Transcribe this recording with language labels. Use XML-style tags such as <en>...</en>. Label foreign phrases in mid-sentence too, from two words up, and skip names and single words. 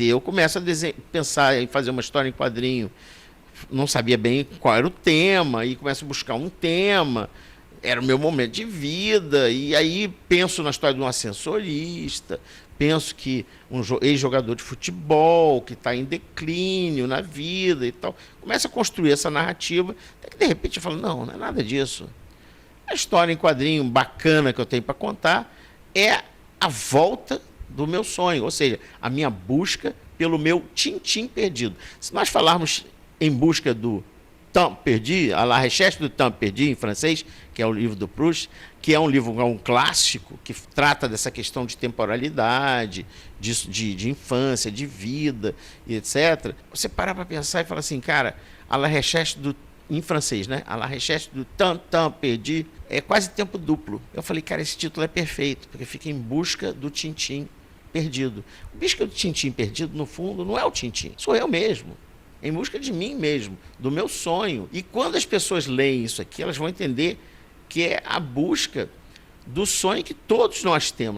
<pt>Eu começo a pensar em fazer uma história em quadrinho, não sabia bem qual era o tema, e começo a buscar um tema, era o meu momento de vida, e aí penso na história de um ascensorista, penso que um ex-jogador de futebol que está em declínio na vida e tal, começo a construir essa narrativa, até que de repente eu falo, não é nada disso. A história em quadrinho bacana que eu tenho para contar é a volta do meu sonho, ou seja, a minha busca pelo meu Tintim perdido. Se nós falarmos em busca do</pt> <fr>Temps perdu, à la recherche du temps perdu,</fr> <pt>em francês, que é o livro do Proust, que é um livro, um clássico, que trata dessa questão de temporalidade, de infância, de vida, e etc. Você parar para pensar e falar assim, cara,</pt> <fr>à la recherche</fr> <pt>do, em francês, né?</pt> <fr>À la recherche du temps perdu,</fr> <pt>é quase tempo duplo. Eu falei, cara, esse título é perfeito, porque fica em busca do Tintim perdido. O busca do Tintim perdido, no fundo, não é o Tintim, sou eu mesmo. Em busca de mim mesmo, do meu sonho. E quando as pessoas leem isso aqui, elas vão entender que é a busca do sonho que todos nós temos.</pt>